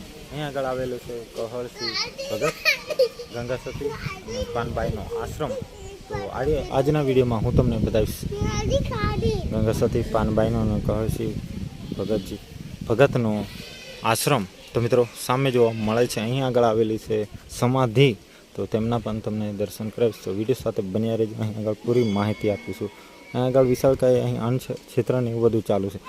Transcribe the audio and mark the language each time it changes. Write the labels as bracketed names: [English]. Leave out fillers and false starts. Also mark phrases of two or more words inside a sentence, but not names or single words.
[Gujarati] અહીં આગળ આવેલું છે કહળસિંહ ભગત ગંગાસતી અને પાનબાઈનો આશ્રમ। તો આજના વિડીયોમાં હું તમને બતાવીશ ગંગાસતી પાનબાઈનો અને કહળસિંહ ભગતનો આશ્રમ। તો મિત્રો સામે જો મળે છે અહીં આગળ આવેલી છે સમાધિ, તો તેમના પણ તમને દર્શન કરાવીશ। તો વિડિયો સાથે બન્યા રહેજો, અહીં આગળ પૂરી માહિતી આપીશું। અહીં આગળ વિશાળકાય અહીં અન્ન ક્ષેત્ર ને એવું બધું ચાલુ છે।